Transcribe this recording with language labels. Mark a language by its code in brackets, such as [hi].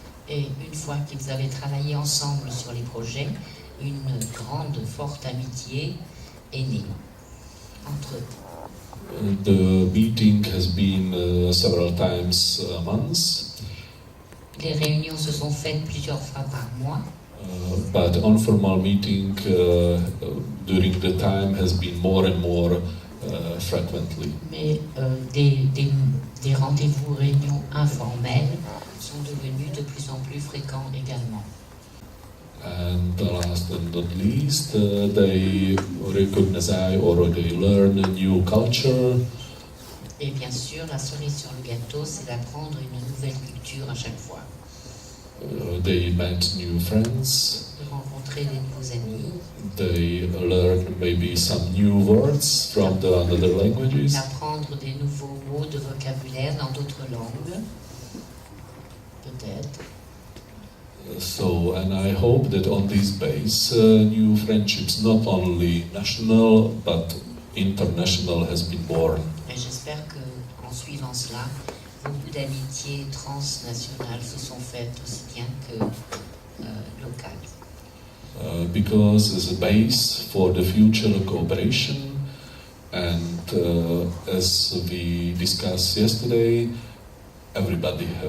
[fr] Et une fois qu'ils avaient travaillé ensemble sur les projets, une grande, forte amitié est née entre eux. [en] The meeting has been several times a month. [fr] Les réunions se sont faites plusieurs fois par mois. [en] But informal meeting during the time has been more and more frequently. [fr] Mais des rendez-vous, réunions informelles sont devenus de plus en plus fréquents également. [en] And last but not least, they recognize or they learn a new culture. [fr] Et bien sûr, la cerise sur le gâteau, c'est d'apprendre une nouvelle culture à chaque fois. [en] They met new friends. [fr] De rencontrer des nouveaux amis. [en] They learn maybe some new words from the other languages. [fr] D'apprendre des nouveaux mots de vocabulaire dans d'autres langues. Peut-être. [en] So, and I hope that on this base, new friendships, not only national but international, has been born. [fr] Et j'espère qu'en suivant cela, beaucoup d'amitiés transnationales se sont faites aussi bien que locales. [en] Because as a base for the future cooperation, and as we discussed yesterday, everybody